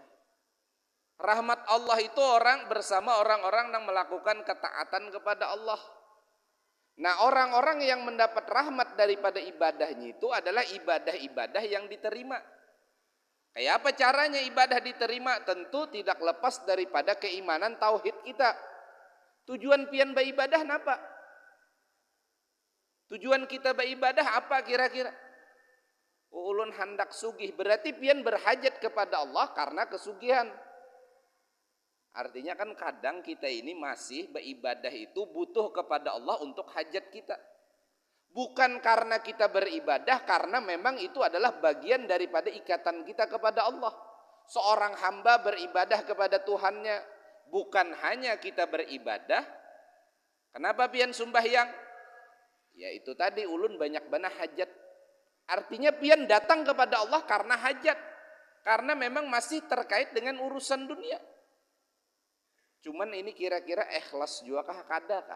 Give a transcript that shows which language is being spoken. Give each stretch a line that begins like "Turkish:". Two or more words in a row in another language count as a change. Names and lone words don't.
Indonesian: Rahmat Allah itu bersama orang-orang yang melakukan ketaatan kepada Allah. Nah, orang-orang yang mendapat rahmat daripada ibadahnya itu adalah ibadah-ibadah yang diterima. Kayak apa caranya ibadah diterima? Tentu tidak lepas daripada keimanan tauhid kita. Tujuan pian beribadah apa? Tujuan kita beribadah apa kira-kira?
Banjar: Ulun hendak sugih,
Indonesian: berarti pian berhajat kepada Allah karena kesugihan. Artinya kan kadang kita ini masih beribadah itu butuh kepada Allah untuk hajat kita. Bukan karena kita beribadah, karena memang itu adalah bagian daripada ikatan kita kepada Allah. Seorang hamba beribadah kepada Tuhannya, bukan hanya kita beribadah. Kenapa pian sembahyang? Ya itu tadi, ulun banyak banget hajat. Artinya pian datang kepada Allah karena hajat. Karena memang masih terkait dengan urusan dunia.
Banjar: Cuman ini kira-kira ikhlas juga kah kadakah?